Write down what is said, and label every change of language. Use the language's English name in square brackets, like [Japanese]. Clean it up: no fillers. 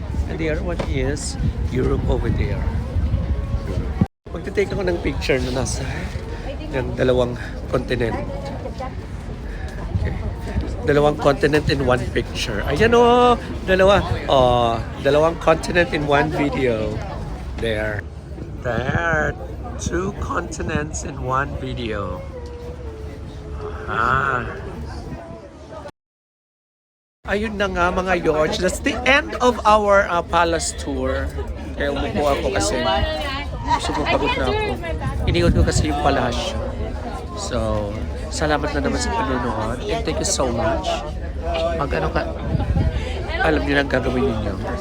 [English] And the other one is Europe over there. [Filipino] Magte-take ako ng picture na nasa ng dalawang continent. Okay. Dalawang continent [English] in one picture. [Filipino] Ayan o! Dalawa. Dalawang [English] continent in one video. There. There. 2 continents in one video. [Filipino] Ayun na nga mga George. [English] That's the end of our palace tour. [Filipino] Kaya umupo ako kasi super pagod na ako. Iniwan ko kasi yung palasyo. So, salamat na naman sa panonood. [English] And thank you so much. [Filipino] Mag-ano ka? Alam niyo na ang gagawin ninyo.